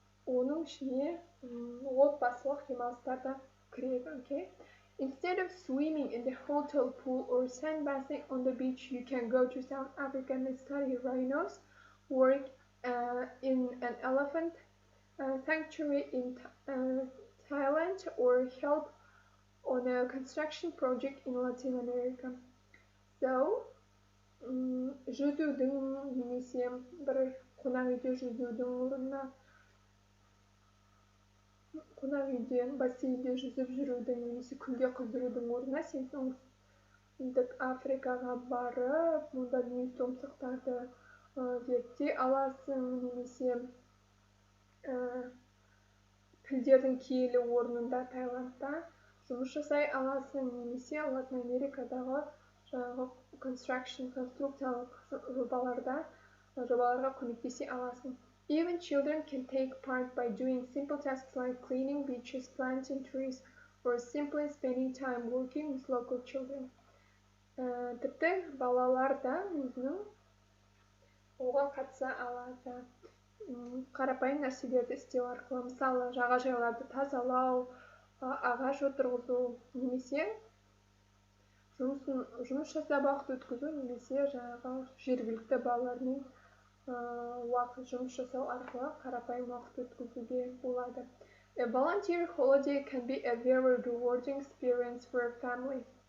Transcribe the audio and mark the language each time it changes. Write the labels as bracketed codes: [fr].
[kk] Оның ішіне отбасылық демалыстар да кіреді, okay? [en] Instead of swimming in the hotel pool or sandbathing on the beach, you can go to South Africa and study rhinos, work in an elephant sanctuary in Thailand, or help on a construction project in Latin America. [kk] So, жүзудің немесе бір қонақ үйде жүзудің орнына, қонақ үйде бассейнде жүзіп жүрудің немесе күнге қыздырудың орнына сен оңтүстік Африкаға барып, мұнда тұмсықтарды зерттей аласың, немесе тілдердің киелі орнында Таиландта жұмыс жасай аласың, немесе Латын Америкадағы конструкциялық жобаларға көмектесе аласың. [en] Even children can take part by doing simple tasks like cleaning beaches, planting trees, or simply spending time working with local children. [kk] Тіпті балалар да өзінің оған қатыса алады. Қарапайым нәрселерді істеу арқылы, мысалы, жағажайларды тазалау, ағаш отырғызу, немесе жұмыс жасап уақыт өткізу, немесе жергілікті балалармен жұмыс жасау арқылы қарапайым уақыт өткізуге болады. [en] A volunteer holiday can be a very rewarding experience for a family.